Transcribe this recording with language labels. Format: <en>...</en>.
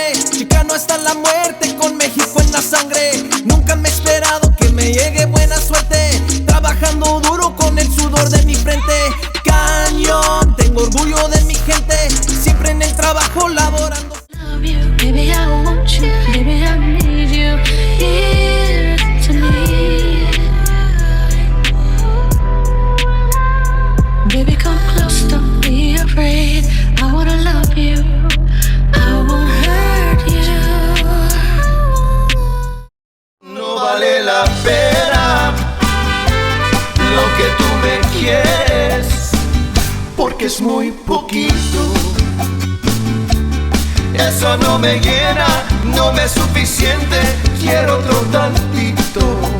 <es>Chicano hasta la muerte, con México en la sangre. Nunca me he esperado que me llegue buena suerte. Trabajando duro con el sudor de mi frente. Cañón, tengo orgullo de mi gente. Siempre en el trabajo laborando.</es> <en>Love you, baby, I want you, baby, I need you here to me. Baby, come close, don't be afraid. I wanna love you, I won't hurt you.</en> <es>No vale la pena lo que tú me quieres, porque es muy poquito. Eso no me llena, no me es suficiente, quiero otro tantito.</es>